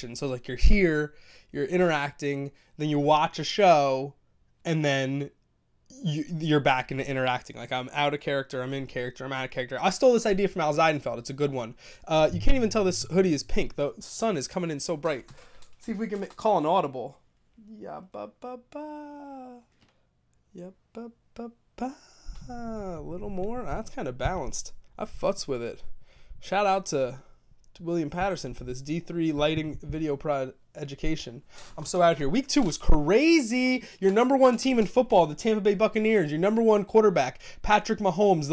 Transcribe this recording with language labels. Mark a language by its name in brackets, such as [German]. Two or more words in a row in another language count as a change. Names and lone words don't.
[English] So like you're here, you're interacting, then you watch a show, and then you're back into interacting. Like I'm out of character, I'm in character, I'm out of character. I stole this idea from Al Zeidenfeld. It's a good one. You can't even tell this hoodie is pink. The sun is coming in so bright. Let's see if we can call an audible. Yeah, ba ba ba. Yeah, ba ba ba. A little more. That's kind of balanced. I futz with it. Shout out to William Patterson for this D3 lighting video prod education. I'm so out here. Week 2 was crazy. Your number 1 team in football, the Tampa Bay Buccaneers, your number 1 quarterback, Patrick Mahomes.